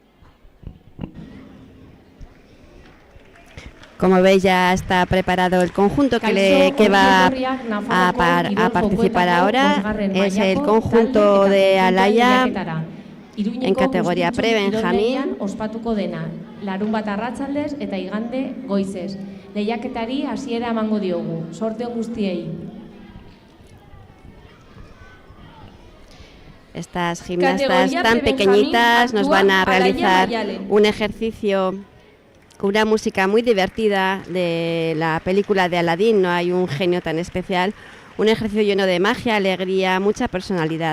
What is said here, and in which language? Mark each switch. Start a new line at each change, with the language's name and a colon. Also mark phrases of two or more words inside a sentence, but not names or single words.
Spanish: Como veis, ya está preparado el conjunto que va a participar ahora. Es el conjunto de Alaia en categoría pre-Benjamín.
Basque: Ospatuko dena, larunbat arratsaldez eta igande goizez. Lehiaketari hasiera emango diogu. Sorte on guztiei.
Spanish: Estas gimnastas tan pequeñitas nos van a realizar un ejercicio con una música muy divertida de la película de Aladdin, no hay un genio tan especial, un ejercicio lleno de magia, alegría, mucha personalidad.